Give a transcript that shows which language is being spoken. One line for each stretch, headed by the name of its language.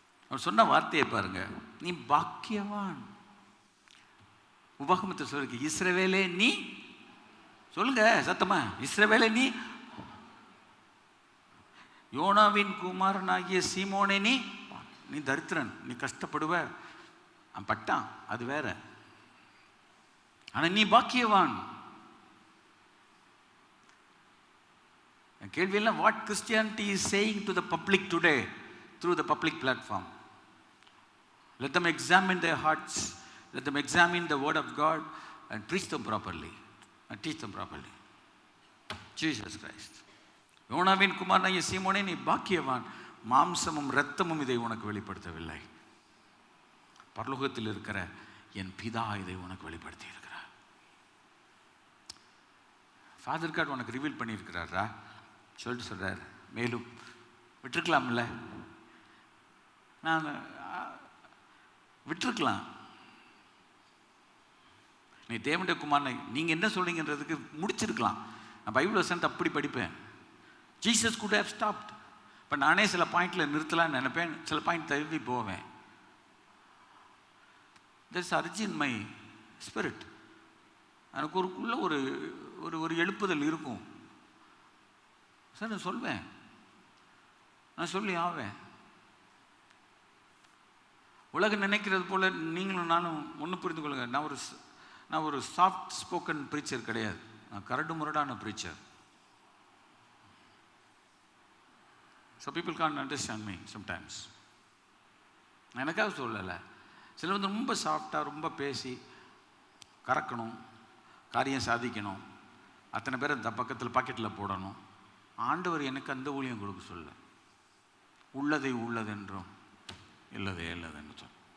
Tamil: அவர் சொன்ன வார்த்தையை பாருங்க, நீ பாக்கியவான். உபாகமத்தை சொல்லிருக்கு, இஸ்ரவேலே நீ, சொல்லுங்க சத்தமா, இஸ்ரவேலே நீ, யோனாவின் குமாரனாகிய சீமோனே நீ, நீ தரித்திரன், நீ கஷ்டப்படுவ, பட்டான், அது வேற. ஆனா நீ பாக்கியவான். கேள்வி எல்லாம்,
English: What Christianity is saying to the public today through the public platform. Let them examine their hearts, let them examine the word of God and preach them properly and teach them properly. Jesus Christ.
Tamil: யோனாவின் குமாரனாகிய சீமோனே, நீ பாக்கியவான், மாம்சமும் இரத்தமும் இதை உனக்கு வெளிப்படுத்தவில்லை, பரலோகத்தில் இருக்கிற என் பிதா இதை உனக்கு வெளிப்படுத்தி இருக்கிறார். ஃபாதர் காட் உனக்கு ரிவீல் பண்ணியிருக்கிறாரா சொல்லிட்டு சொல்றார். மேலும் விட்டுருக்கலாம்ல, நான் விட்டுருக்கலாம். நீ தேவனுடைய குமாரனை நீங்கள் என்ன சொல்றீங்கன்றதுக்கு முடிச்சிருக்கலாம். நான் பைபிள் வசனத்தை அப்படி படிப்பேன்.
English: Jesus could have stopped.
Tamil: இப்போ நானே சில பாயிண்டில் நிறுத்தலாம்னு நினைப்பேன், சில பாயிண்ட் தள்ளி போவேன்.
English: there's urge in my spirit.
Tamil: எனக்கு ஒருக்குள்ள ஒரு ஒரு ஒரு எழுப்புதல் இருக்கும். சார் நான் சொல்வேன், நான் சொல்லி ஆவேன். உலகம் நினைக்கிறது போல நீங்களும் நானும் ஒன்று புரிந்து கொள்ளுங்க, நான் ஒரு
English: soft spoken preacher
Tamil: கிடையாது. நான் கரடு முரடான preacher.
English: So people can't understand me sometimes.
Tamil: நான் எனக்காக சொல்லலை. சில வந்து ரொம்ப சாஃப்டாக ரொம்ப பேசி கறக்கணும், காரியம் சாதிக்கணும், அத்தனை பேர் அந்த பக்கத்தில் பாக்கெட்டில் போடணும். ஆண்டவர் எனக்கு அந்த ஊழியம் கொடுக்க சொல்ல, உள்ளதை உள்ளதென்றும் இல்லதே இல்லதென்று சொல்.